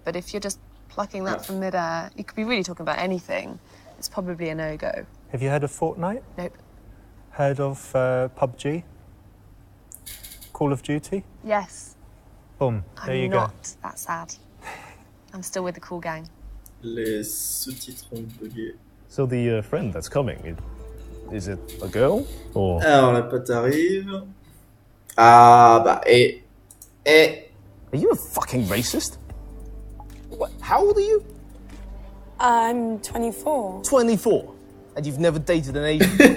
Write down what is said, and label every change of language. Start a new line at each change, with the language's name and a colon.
English: But if you're just plucking that from midair, you could be really talking about anything. It's probably a no-go. Have you heard of Fortnite? Nope. Heard of PUBG? Call of Duty? Yes. Boom, there you I'm go. not that sad. I'm still with the cool gang.
French: Les sous-titres ont bugué.
English: So the friend that's coming, is it a girl or?
French: Alors la pote arrive. Ah bah
English: Are you a fucking racist? What? How old are you? I'm 24. 24, and you've never dated an Asian.